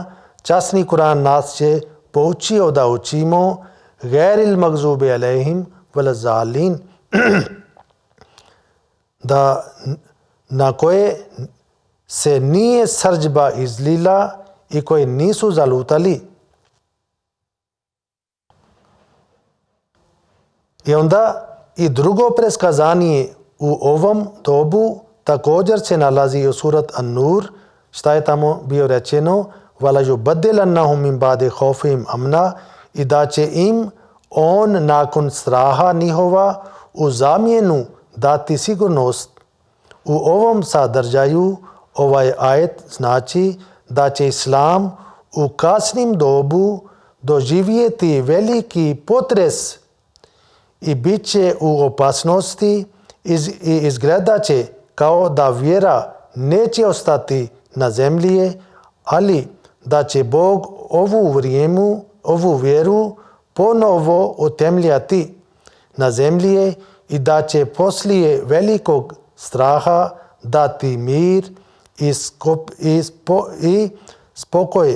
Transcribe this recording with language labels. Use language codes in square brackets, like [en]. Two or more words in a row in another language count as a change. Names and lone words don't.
[bs] Časni Kur'an nas će poučio da učimo [ar] غير المغضوب عليهم ولا الضالين, [bs] da na koje se nije srdžba izlila i koji nisu zalutali. I onda i drugo preskazanje u ovom dobu također se nalazi u surat An-Nur, šta je tamo bio rečeno, [ar] وليبدلنهم من بعد خوفهم أمنا, [bs] i da će im on nakon straha njihova u zamjenu dati sigurnost. U ovom sadržaju ovaj ajet znači da će Islam u kasnim dobu doživjeti veliki potres i bit će u opasnosti i izgledat će kao da vjera neće ostati na zemlji, ali da će Bog ovu vjeru ponovo utemljati na zemlji i da će poslije velikog straha dati mir i spokoj.